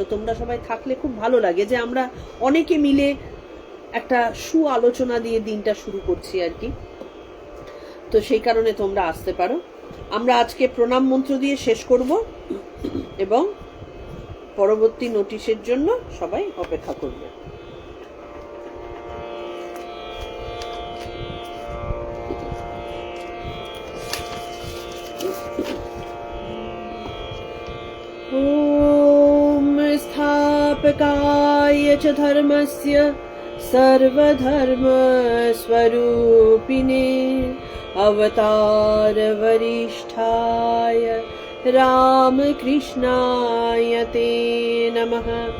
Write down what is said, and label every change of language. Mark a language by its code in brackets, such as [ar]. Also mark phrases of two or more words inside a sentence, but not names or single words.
[bn] তোমরা সবাই থাকলে খুব ভালো লাগে যে আমরা অনেকে মিলে একটা আলোচনা দিয়ে দিনটা শুরু করছি আর কি। তো সেই কারণে তোমরা আসতে পারো। আমরা আজকে প্রণাম মন্ত্র দিয়ে শেষ করব এবং পরবর্তী নোটিশের জন্য সবাই অপেক্ষা করবে। [sa] ओम स्थापकाय च धर्मस्य सर्वधर्म स्वरूपिणे अवतार वरिष्ठाय रामकृष्णाय ते नमः।